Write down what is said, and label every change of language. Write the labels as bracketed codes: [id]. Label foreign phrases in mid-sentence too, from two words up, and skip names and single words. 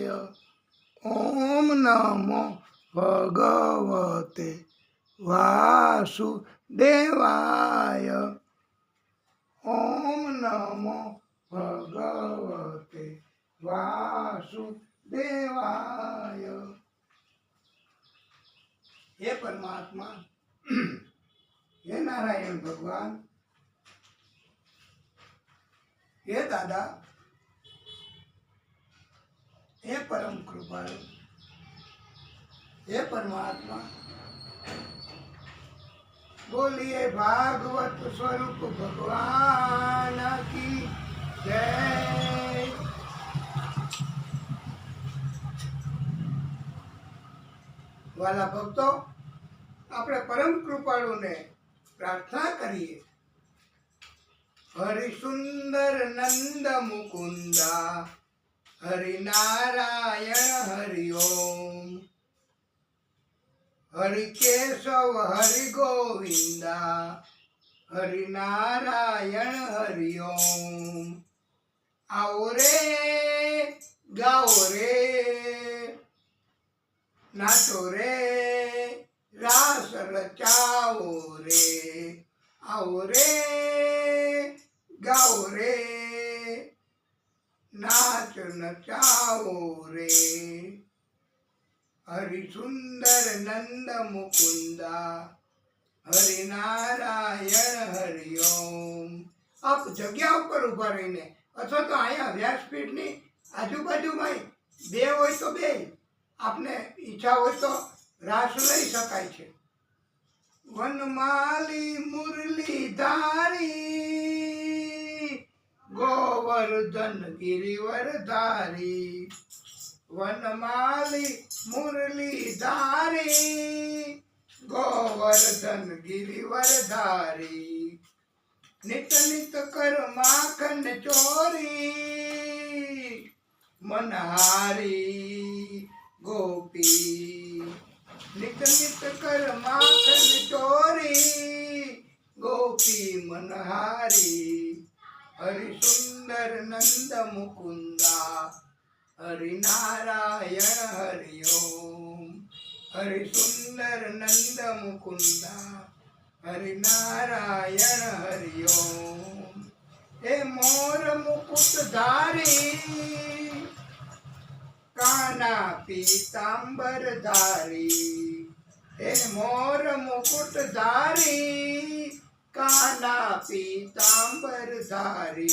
[sa] ओम नमो भगवते वासुदेवाय। ओम नमो भगवते वासुदेवाय। [hi] हे परमात्मा, हे नारायण भगवान, हे दादा, हे परम कृपालु, हे परमात्मा। बोलिए भागवत स्वरूप भगवान की जय। [gu] વાલા ભક્તો, આપણે પરમ કૃપાળુને પ્રાર્થના કરીએ। [hi] हरि सुंदर नंद मुकुंदा, हरि नारायण हरि ओम। हरि केशव हरि गोविंदा, हरि नारायण हरि ओम। आओ रे गाओ रे, नाचो रे रास रचाओ रे। आओ रे गाओ रे, नाच नचाओ रे। हरि सुंदर नंद मुकुंदा, हरि नारायण हरि ओम। [gu] આપ જગ્યા પર ઉભા રહીને અથવા તો અહીંયા વ્યાસપીઠની આજૂબાજૂમાં બે હોય તો બે, આપને ઈચ્છા હોય તો રાસ લઈ શકાય છે। [hi] वनमाली मुरलीधारी, गोवर्धन गिरिवरधारी। वनमाली मुरलीधारी, गोवर्धन गिरिवरधारी। नित नित कर माखन चोरी, मनहारी गोपी। नित नित कर माखन चोरी, गोपी मनहारी। हरि सुंदर नंद मुकुंदा, हरि नारायण हरि ओम। हरि सुंदर नंद मुकुंदा, हरि नारायण हरि ओम। हे मोर मुकुट धारी, काना पीतांबर धारी। हे मोर मुकुट धारी, काना पीतांबर धारी।